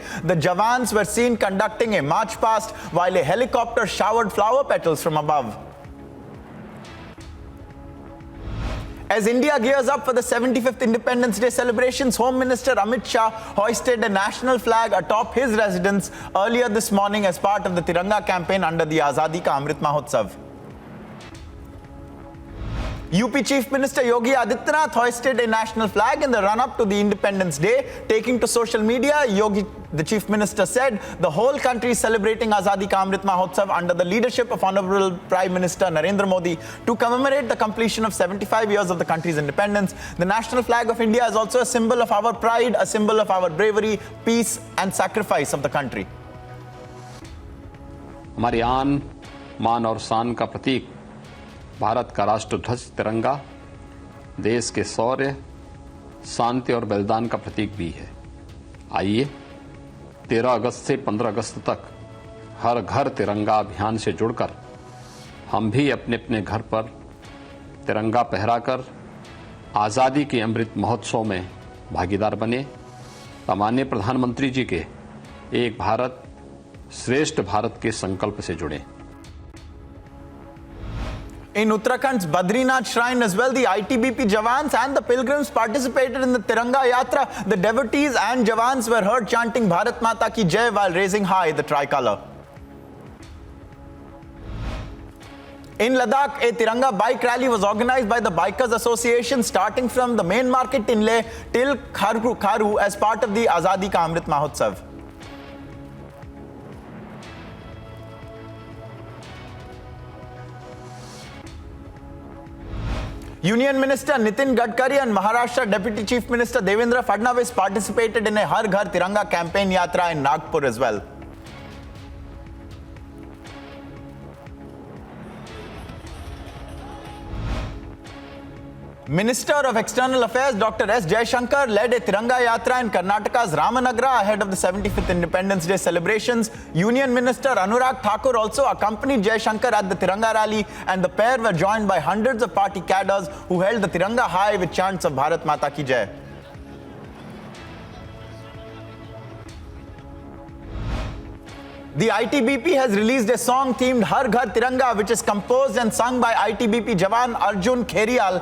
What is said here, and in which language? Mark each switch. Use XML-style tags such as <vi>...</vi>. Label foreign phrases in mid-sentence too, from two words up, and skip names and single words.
<en>The Jawans were seen conducting a march past while a helicopter showered flower petals from above. As India gears up for the 75th Independence Day celebrations, Home Minister Amit Shah hoisted a national flag atop his residence earlier this morning as part of the Tiranga campaign under the Azadi Ka Amrit Mahotsav. UP Chief Minister Yogi Adityanath hoisted a national flag in the run-up to the Independence Day. Taking to social media, Yogi, the Chief Minister, said the whole country is celebrating Azadi Ka Amrit Mahotsav under the leadership of Honorable Prime Minister Narendra Modi to commemorate the completion of 75 years of the country's independence. The national flag of India is also a symbol of our pride, a symbol of our bravery, peace and sacrifice of the country.</en> <hi>हमारी आन, मान और शान का प्रतीक भारत का राष्ट्रध्वज तिरंगा देश के शौर्य, शांति और बलिदान का प्रतीक भी है। आइए 13 अगस्त से 15 अगस्त तक हर घर तिरंगा अभियान से जुड़कर हम भी अपने अपने घर पर तिरंगा फहराकर आज़ादी के अमृत महोत्सव में भागीदार बने। माननीय प्रधानमंत्री जी के एक भारत श्रेष्ठ भारत के संकल्प से जुड़े।</hi> <en>In Uttarakhand's Badrinath shrine as well, the ITBP Jawans and the pilgrims participated in the Tiranga Yatra. The devotees and Jawans were heard chanting</en> <hi>भारत माता की जय</hi> <en>while raising high the tricolour. In Ladakh, a Tiranga bike rally was organized by the Bikers Association starting from the main market in Leh till Kharu as part of the Azadi Ka Amrit Mahotsav. Union Minister Nitin Gadkari and Maharashtra Deputy Chief Minister Devendra Fadnavis participated in a Har Ghar Tiranga campaign yatra in Nagpur as well. Minister of External Affairs Dr. S. Jaishankar led a Tiranga Yatra in Karnataka's Ramanagara ahead of the 75th Independence Day celebrations. Union Minister Anurag Thakur also accompanied Jaishankar at the Tiranga rally, and the pair were joined by hundreds of party cadres who held the Tiranga high with chants of</en> <hi>भारत माता की जय.</hi> <en>The ITBP has released a song themed Har Ghar Tiranga, which is composed and sung by ITBP Jawan Arjun KEJRIWAL.</en>